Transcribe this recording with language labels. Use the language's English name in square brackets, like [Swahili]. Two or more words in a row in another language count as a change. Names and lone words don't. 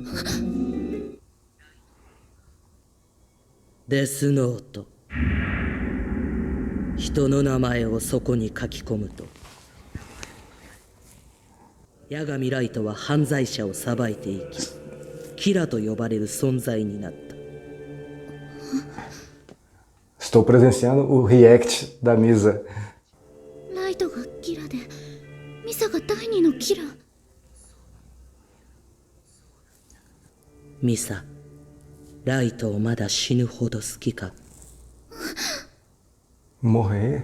[Japanese] デスノート。人の名前をそこに書き込むと、八神ライトは犯罪者を裁いていき、キラと呼ばれる存在になった。 [Portuguese] Estou presenciando o react da Misa. [Japanese] ライトがキラでミサが第二のキラ。ミサ、ライトをまだ死ぬほど好きか。 [Portuguese] Morrer?